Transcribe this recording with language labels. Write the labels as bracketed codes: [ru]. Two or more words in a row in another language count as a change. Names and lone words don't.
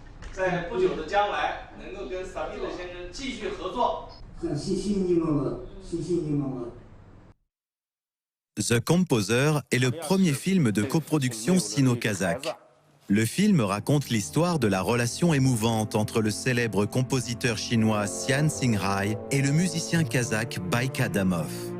[zh] 在不久的将来能够跟萨米特先生继续合作。 [fr] The Composer est le premier film de coproduction sino-kazakh. Le film raconte l'histoire de la relation émouvante entre le célèbre compositeur chinois Sian Singrai et le musicien kazakh Baik Adamov.